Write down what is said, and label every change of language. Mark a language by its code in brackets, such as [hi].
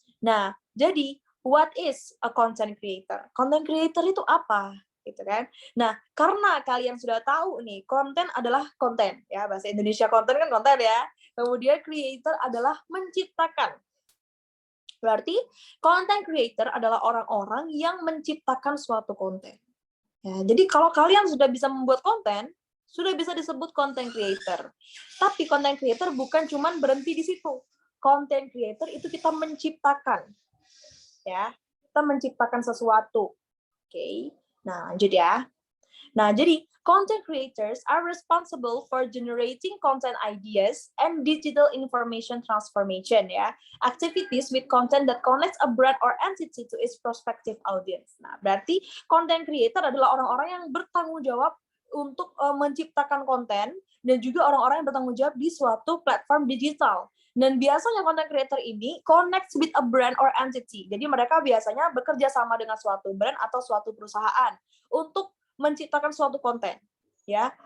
[id] Nah, jadi [en] what is a content creator? [id] Content creator itu apa? Gitu kan. Nah, karena kalian sudah tahu nih, konten adalah konten ya. Bahasa Indonesia konten kan konten ya. Kemudian creator adalah menciptakan. Berarti content creator adalah orang-orang yang menciptakan suatu konten. Ya, jadi kalau kalian sudah bisa membuat konten, sudah bisa disebut content creator. Tapi content creator bukan cuma berhenti di situ. Content creator itu kita menciptakan. Ya, kita menciptakan sesuatu. Oke. Nah, lanjut ya. Nah, jadi [en] content creators are responsible for generating content ideas and digital information transformation ya. Activities with content that connects a brand or entity to its prospective audience. [id] Nah, berarti content creator adalah orang-orang yang bertanggung jawab untuk menciptakan konten dan juga orang-orang yang bertanggung jawab di suatu platform digital. Dan biasanya [en] content creator ini connects with a brand or entity. [id] Jadi mereka biasanya bekerja sama dengan suatu brand atau suatu perusahaan untuk menciptakan suatu konten, ya.